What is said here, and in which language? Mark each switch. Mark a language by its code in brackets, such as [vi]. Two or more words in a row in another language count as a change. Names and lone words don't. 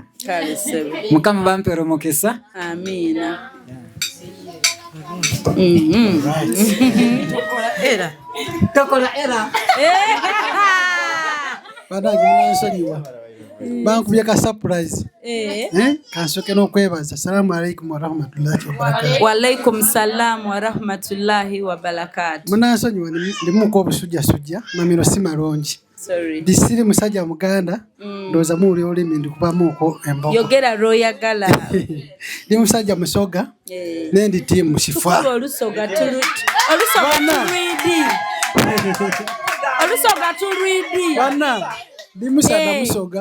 [lg] Mukama bampera omukisa. Amiina. Tokola era. Banange bankubye ka surprise. Kansoke n'okwebaza. [ar] السلام عليكم ورحمة الله وبركاته. وعليكم السلام ورحمة الله وبركاته. [lg] Munansonyiwa ndimuko obusujja mamiro si malungi. Sorry. Disiri musajja Muganda ndoza muuli olimi ndikubamuko embogo. Yogera royagala. Ndi musajja Musoga nendi tiimu Shifa. Olusoga tulwidi. Bana ndi musajja Musoga.